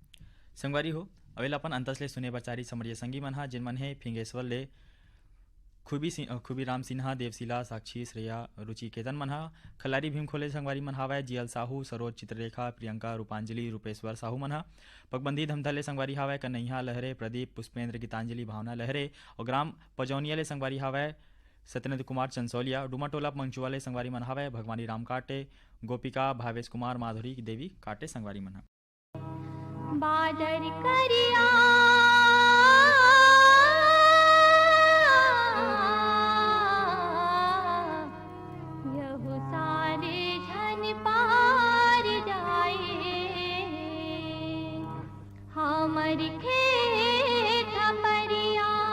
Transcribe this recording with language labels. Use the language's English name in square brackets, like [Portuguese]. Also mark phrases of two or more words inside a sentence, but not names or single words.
[Chhattisgarhi] संगवारी हो अवेला अपन अंतस ले सुने बचारी समरिय संगी मन हा जिन मन हे फिंगेश्वर ले खुबी राम सिन्हा, देवशिला, साक्षी, श्रेया, रुचि केतन मनहा, खलारी भीम खोले संगवारी मन हावय, जीएल साहू, सरोज, चित्ररेखा, प्रियंका, रूपांजलि, रूपेश्वर साहू मनहा, पगबंदी धमधले संगवारी हावय, कन्हैया लहरे, प्रदीप, पुष्पेंद्र, गीतांजलि, भावना लहरे और ग्राम पजौनिया ले संगवारी हावय, सत्येंद्र कुमार चंसौलिया, डुमाटोला मंचुआ ले संगवारी मन हावय, भगवानी राम काटे, गोपिका, भावेश कुमार, माधुरी देवी काटे संगवारी मन। बादर करिया यहु सारे झन पार जाए, हमर खेत परिया